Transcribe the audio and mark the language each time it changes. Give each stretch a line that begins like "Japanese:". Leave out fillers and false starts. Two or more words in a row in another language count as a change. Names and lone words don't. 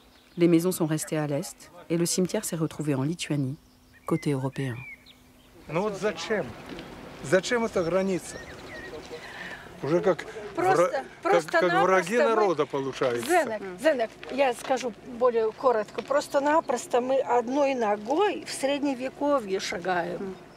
French: Les maisons sont restées à l'est et le cimetière s'est retrouvé en Lituanie, côté européen.
Russian: Уже как враги народа получается. Зенек, я скажу более коротко. Просто-напросто мы одной ногой в средневековье шагаем.